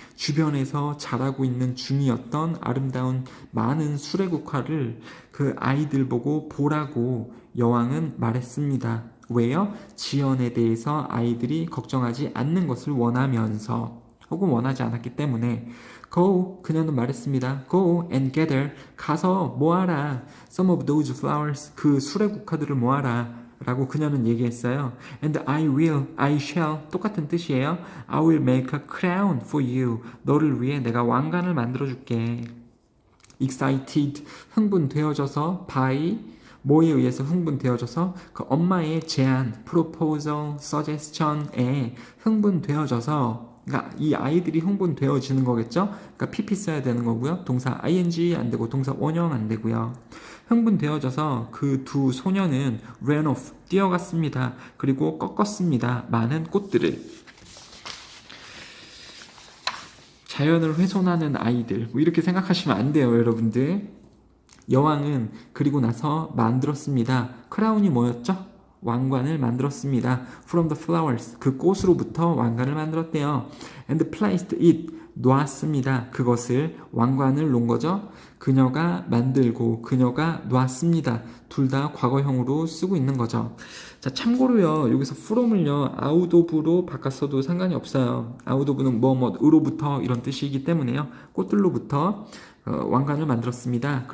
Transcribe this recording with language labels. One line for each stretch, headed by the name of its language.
Korean: 주변에서 자라고 있는 중이었던 아름다운 많은 수레국화를 그 아이들 보고 보라고 여왕은 말했습니다. 왜요? 지연에 대해서 아이들이 걱정하지 않는 것을 원하면서 혹은 원하지 않았기 때문에 Go, 그녀는 말했습니다.
English: Go and gather,
Korean: 가서 모아라.
English: Some of those flowers,
Korean: 그 수레국화들을 모아라. 라고 그녀는 얘기했어요.
English: And I will, I shall,
Korean: 똑같은 뜻이에요.
English: I will make a crown for you.
Korean: 너를 위해 내가 왕관을 만들어줄게. Excited, 흥분되어져서 by, 뭐에 의해서 흥분되어져서 그 엄마의 제안, proposal, suggestion에 흥분되어져서 그러니까 이 아이들이 흥분되어지는 거겠죠? 그러니까 PP 써야 되는 거고요. 동사 ing 안 되고 동사 원형 안 되고요. 흥분되어져서 그 두 소녀는
English: ran off,
Korean: 뛰어갔습니다. 그리고 꺾었습니다. 많은 꽃들을. 자연을 훼손하는 아이들. 뭐 이렇게 생각하시면 안 돼요, 여러분들. 여왕은 그리고 나서 만들었습니다. 크라운이 뭐였죠? 왕관을 만들었습니다.
English: From the flowers,
Korean: 그 꽃으로부터 왕관을 만들었대요.
English: And placed it,
Korean: 놨습니다. 그것을 왕관을 놓은 거죠. 그녀가 만들고 그녀가 놨습니다. 둘 다 과거형으로 쓰고 있는 거죠. 자, 참고로요. 여기서 from을요. out of로 바꿨어도 상관이 없어요. out of는 뭐으로부터 이런 뜻이기 때문에요. 꽃들로부터 왕관을 만들었습니다.